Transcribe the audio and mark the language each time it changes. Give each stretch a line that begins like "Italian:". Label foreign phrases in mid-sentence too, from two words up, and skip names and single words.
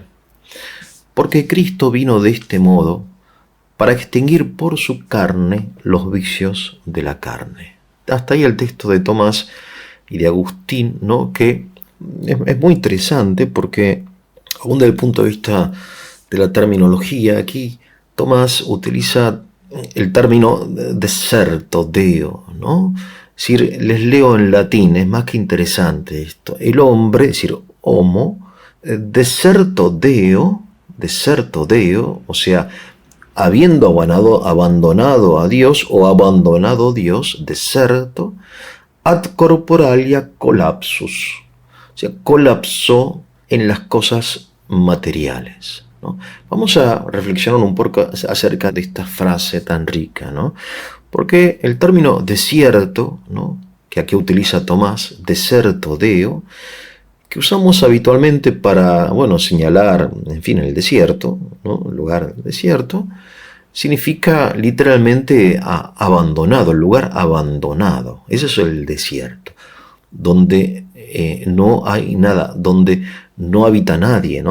Spanish: Porque Cristo vino de este modo para extinguir por su carne los vicios de la carne. Hasta ahí el texto de Tomás y de Agustín, ¿no? Que es muy interesante porque, aún desde el punto de vista de la terminología, aquí Tomás utiliza el término
Latin: deserto, deo,
Spanish: ¿no? Es decir, les leo en latín, es más que interesante esto. El hombre, es decir,
Latin: homo, deserto deo,
Spanish: o sea, habiendo abandonado a Dios o abandonado Dios,
Latin: deserto, ad corporalia collapsus,
Spanish: o sea, colapsó en las cosas materiales, ¿no? Vamos a reflexionar un poco acerca de esta frase tan rica, ¿no? Porque el término desierto, ¿no?, que aquí utiliza Tomás,
Latin: deserto deo,
Spanish: que usamos habitualmente para, señalar, en fin, el desierto, ¿no?, el lugar desierto, significa literalmente abandonado, el lugar abandonado. Ese es el desierto, donde no hay nada, donde no habita nadie, ¿no?